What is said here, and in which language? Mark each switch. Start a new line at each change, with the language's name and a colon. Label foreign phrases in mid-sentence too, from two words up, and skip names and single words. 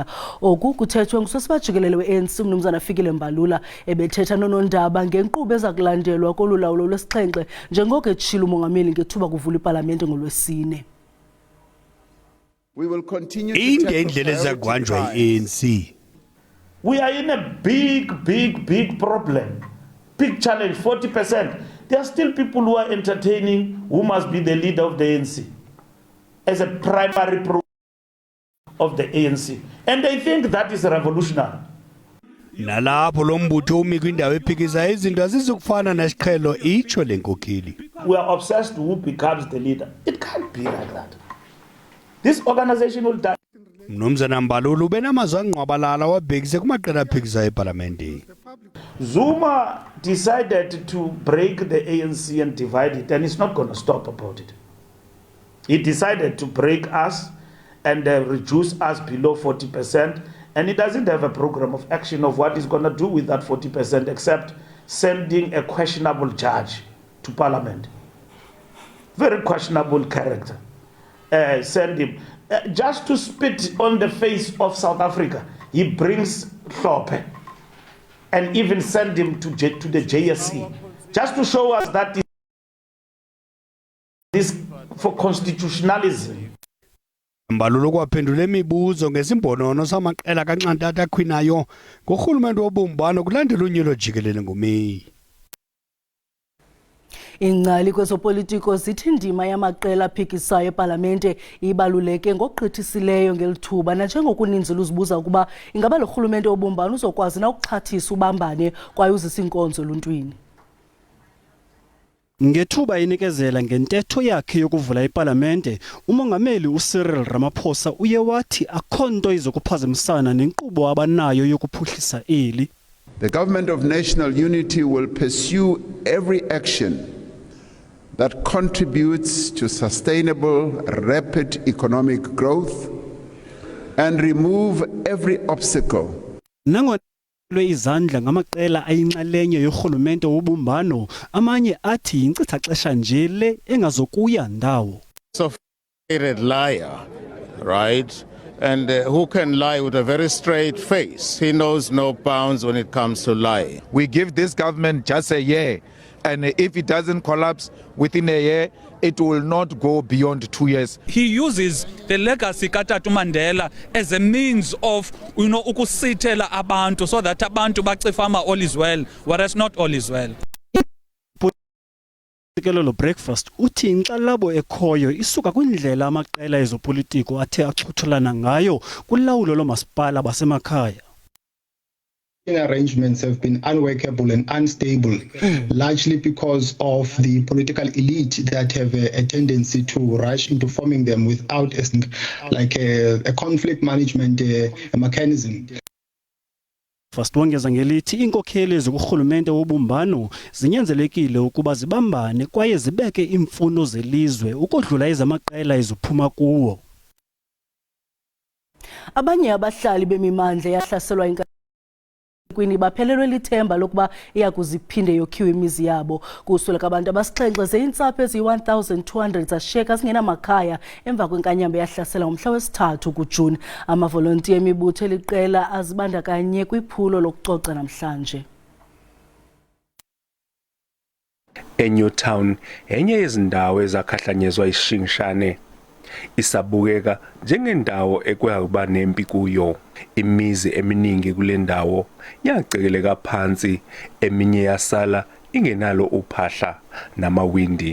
Xhosa: Oku kuthethwe ngusosibajikelele we-ANC uMnumzana Fikile Mbalula ebethetha nonondaba ngenkqubo ezakulandelwa kolulawulo lwesixhenxe njengoko etshilo umongameli ngethuba kuvula ipalamente ngolwesine. Indlela ezakwanjwa yi-ANC.
English: We are in a big problem. Big challenge, 40%. There are still people who are entertaining who must be the leader of the ANC as a primary program of the ANC. And they think that is revolutionary.
Xhosa: Nalapho lo mbutho umi kwindawo ephikisa izinto azizukufana nesiqhelo itsho lenkokheli.
English: We are obsessed who becomes the leader. It can't be like that. This organization will die.
Xhosa: Mnumzana Mbalula ubenamazwi angqwabalala wabhekise kumaqela aphikisa eParliament.
English: Zuma decided to break the ANC and divide it, and he's not going to stop about it. He decided to break us and reduce us below 40%, and he doesn't have a program of action of what he's going to do with that 40% except sending a questionable judge to Parliament. Very questionable character. Send him. Just to spit on the face of South Africa, he brings Hlophe and even send him to the JSE, just to show us that this for constitutionalism.
Xhosa: Mbalula kwaphendula imibuzo ngesimbonono samaqela kaNxantatha akhwinayo ngorhulumente wobumbano kulandela unyulo jikelele ngoMeyi. Ingcali kwezopolitiko zithi indima yamaqela aphikisayo eParlamente ibaluleke ngokugqithisileyo ngelithuba nanjengokuninzi luzibuza ukuba ingaba lo rhulumente wobumbano uzokwazi na ukuxhathisa ubambane kwaye uzisa inkonzo eluntwini. Ngethuba inikezela ngentetho yakhe yokuvula iParlamente, umongameli uCyril Ramaphosa uye wathi akho nto izokuphazamisana nenkqubo abanayo yokuphuhlisa eli.
English: The Government of National Unity will pursue every action that contributes to sustainable, rapid economic growth and remove every obstacle.
Xhosa: Nangona izandla ngamaqela ayinxalenye yorhulumente wobumbano, amanye athi yinkcitha xesha nje le engazokuya ndawo.
English: Sophisticated liar, right? And who can lie with a very straight face. He knows no bounds when it comes to lying. We give this government just a year, and if it doesn't collapse within a year, it will not go beyond 2 years. He uses the legacy kaTata Mandela as a means of,
Xhosa: ukusithela abantu
English: so that
Xhosa: abantu bacifama
English: all is well, whereas not all is well.
Xhosa: Lo breakfast uthi inxalabo ekhoyo isuka kwindlela amaqela ezopolitiko athe axhuthelana ngayo kulawulo lomasipala basemakhaya.
English: Arrangements have been unworkable and unstable, largely because of the political elite that have a tendency to rush into forming them without a conflict management mechanism.
Xhosa: First wongeza ngelithi inkokheli ezikurhulumente wobumbano zinyanzelekile ukuba zibambane kwaye zibeke imfuno zelizwe ukodlula ezamaqela eziphuma kuwo. Abanye abahlali bemimandla yahlaselwa kwini baphelelwe lithemba lokuba iyakuziphinde yokhiwe imizi yabo. Kusweleka abantu abasixhenxe zeintsapho ezi-1200 zashiyeka zingenamakhaya emva kwenkanyamba yahlasela ngomhla wesithathu kuJuni. Amavolontiya emibutho eliqela azibandakanye kwiphulo lokucoca namhlanje.
Zulu: eNewtown enye yezindawo ezakhahlanyezwa ishingishane isabukeka njengendawo ekwakuba nempi kuyo. Imizi eminingi kule ndawo yacekeleka phansi, eminye yasala ingenalo uphahla namawindi.